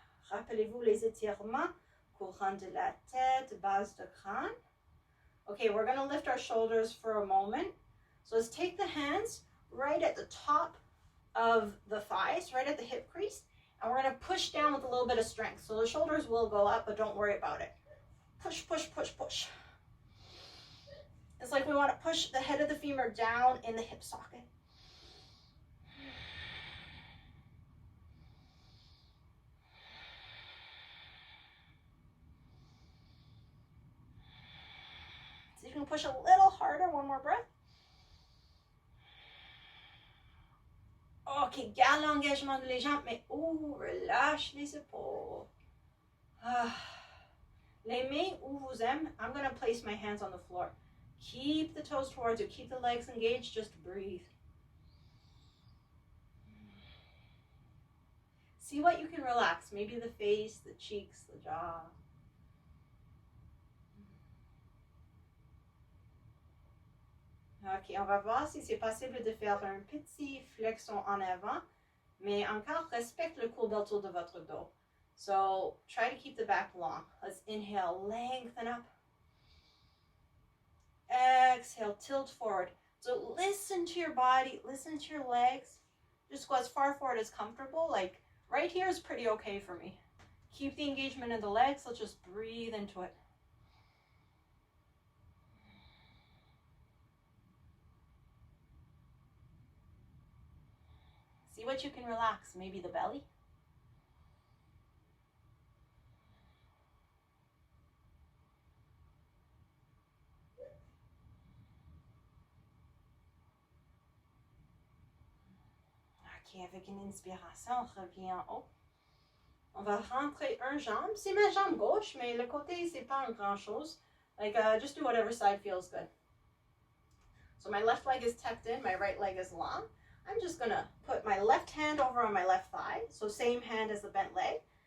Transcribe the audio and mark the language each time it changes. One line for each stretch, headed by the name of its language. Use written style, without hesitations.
French: Rappelez-vous les étirements, courant de la tête, base de crâne.
English: Okay, we're going to lift our shoulders for a moment. So let's take the hands right at the top of the thighs, right at the hip crease, and we're going to push down with a little bit of strength. So the shoulders will go up, but don't worry about it. Push, push, push, push. It's like we want to push the head of the femur down in the hip socket. You can push a little harder, one more breath.
French: Ok, garde l'engagement de les jambes, mais relâche les épaules. Les mains où vous aimez,
English: I'm going to place my hands on the floor. Keep the toes towards you, keep the legs engaged, just breathe. See what you can relax, maybe the face, the cheeks, the jaw.
French: Ok, on va voir si c'est possible de faire un petit flexion en avant, mais encore respecte le courbature de votre dos.
English: So try to keep the back long. Let's inhale, lengthen up. Exhale, tilt forward. So listen to your body, listen to your legs. Just go as far forward as comfortable. Like right here is pretty okay for me. Keep the engagement in the legs. Let's just breathe into it. See what you can relax, maybe the belly.
French: Ok, avec une inspiration, on revient en haut. On va rentrer un jambe. C'est ma jambe gauche, mais le côté, c'est pas grand chose.
English: Like, just do whatever side feels good. So my left leg is tucked in, my right leg is long. I'm just gonna put my left hand over on my left thigh, so same hand as the bent leg.